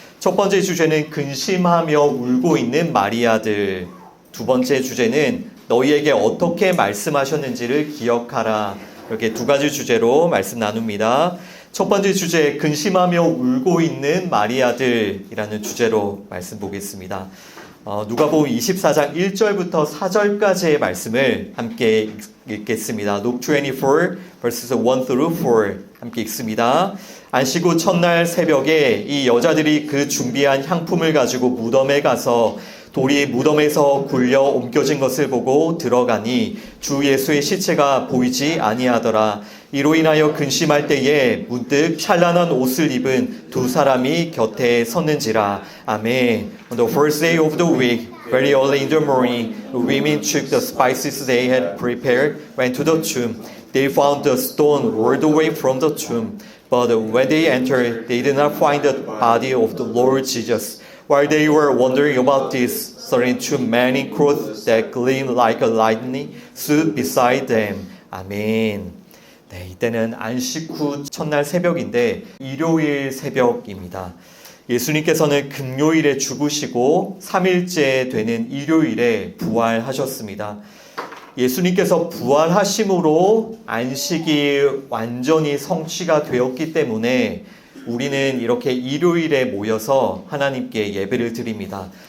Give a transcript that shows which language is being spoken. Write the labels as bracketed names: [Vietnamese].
[Korean] 첫 번째 주제는 근심하며 울고 있는 마리아들, 두 번째 주제는 너희에게 어떻게 말씀하셨는지를 기억하라. 이렇게 두 가지 주제로 말씀 나눕니다. 첫 번째 주제, 근심하며 울고 있는 마리아들이라는 주제로 말씀 보겠습니다. 누가복음 24장 1절부터 4절까지의 말씀을 함께 읽겠습니다. [English] Luke 24 verses 1 through 4 [Korean] 함께 읽습니다. 안식 후 첫날 새벽에 이 여자들이 그 준비한 향품을 가지고 무덤에 가서 돌이 무덤에서 굴려 옮겨진 것을 보고 들어가니 주 예수의 시체가 보이지 아니하더라. 이로 인하여 근심할 때에 문득 찬란한 옷을 입은 두 사람이 곁에 섰는지라. 아멘. [English] On the first day of the week, very early in the morning, the women took the spices they had prepared, went to the tomb. They found the stone rolled away from the tomb. But when they entered, they did not find the body of the Lord Jesus. While they were wondering about this, suddenly two men in clothes that gleamed like a lightning stood beside them. [Korean] 아멘. 네, 이때는 안식 후 첫날 새벽인데 일요일 새벽입니다. 예수님께서는 금요일에 죽으시고 3일째 되는 일요일에 부활하셨습니다. 예수님께서 부활하심으로 안식이 완전히 성취가 되었기 때문에 우리는 이렇게 일요일에 모여서 하나님께 예배를 드립니다.